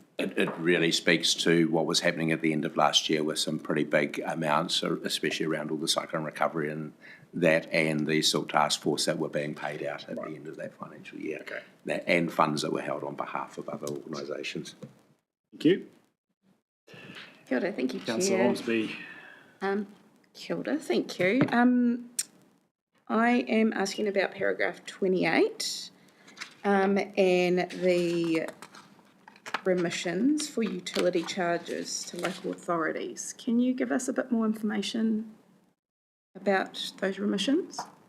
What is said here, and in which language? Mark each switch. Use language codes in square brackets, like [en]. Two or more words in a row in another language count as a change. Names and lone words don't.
[en] It really speaks to what was happening at the end of last year with some pretty big amounts, especially around all the cyclone recovery and that, and the Silk Task Force that were being paid out at the end of that financial year. Okay. And funds that were held on behalf of other organisations. Thank you. [mi] Kia ora, [en] thank you, Chair. Councillor Ormsby. [mi] Kia ora, [en] thank you. I am asking about paragraph 28 and the remissions for utility charges to local authorities. Can you give us a bit more information about those remissions?